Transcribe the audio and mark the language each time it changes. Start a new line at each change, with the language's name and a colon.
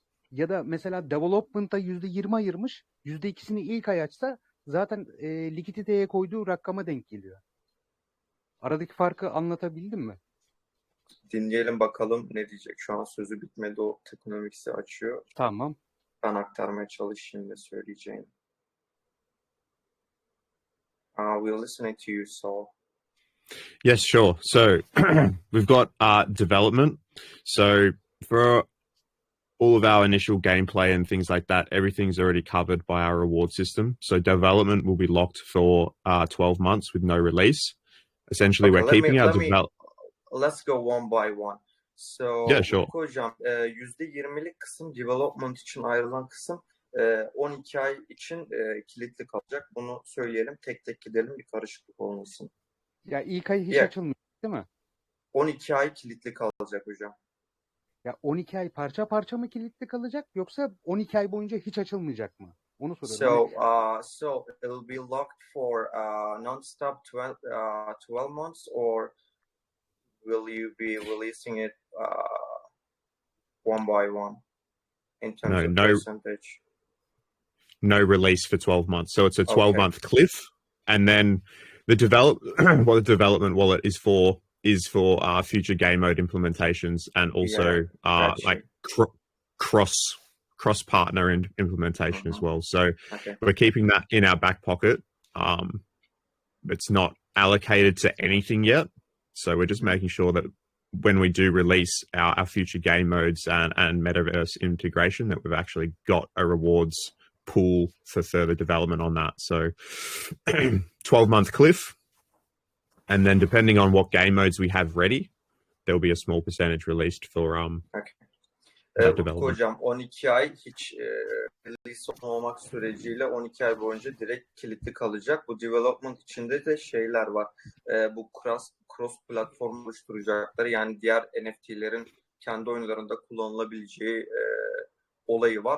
Turkish: Ya da mesela development'a %20 ayırmış, %2'sini ilk ay açsa zaten likiditeye koyduğu rakama denk geliyor. Aradaki farkı anlatabildim mi? Dinleyelim bakalım ne diyecek. Şu an sözü bitmedi. O tokenomics'i açıyor. Tamam. Ben aktarmaya çalışayım ve söyleyeceğim.
English: We're listening to you, Saul. Yes, sure. So we've got development. So for all of our initial gameplay and things like that, everything's already covered by our reward system. So development will be locked for 12 months with no release. Essentially, Okay, we're keeping our let's go one by one. So, Yeah, sure.
Turkish: hocam, %20'lik kısım development için ayrılan kısım 12 ay için kilitli kalacak. Bunu söyleyelim, tek tek gidelim, bir karışıklık olmasın. Ya ilk ay hiç açılmıyor, değil mi? 12 ay kilitli kalacak hocam. Ya 12 ay parça parça mı kilitli kalacak yoksa 12 ay boyunca hiç açılmayacak mı? Onu soruyorum.
English: So it will be locked for non-stop 12 months, or will you be releasing it one by one in terms of percentage? No release for 12 months. So it's a 12-month cliff, and then the development wallet is for future game mode implementations, and also like cross partner implementation as well. So we're keeping that in our back pocket. It's not allocated to anything yet. So we're just making sure that when we do release our future game modes and metaverse integration, that we've actually got a rewards pool for further development on that. So 12-month cliff. And then depending on what game modes we have ready, there'll be a small percentage released for development.
Turkish: Hocam 12 ay hiç release olmamak süreciyle 12 ay boyunca direkt kilitli kalacak. Bu development içinde de şeyler var. Bu cross platform oluşturacakları, yani diğer NFT'lerin kendi oyunlarında kullanılabileceği olayı var.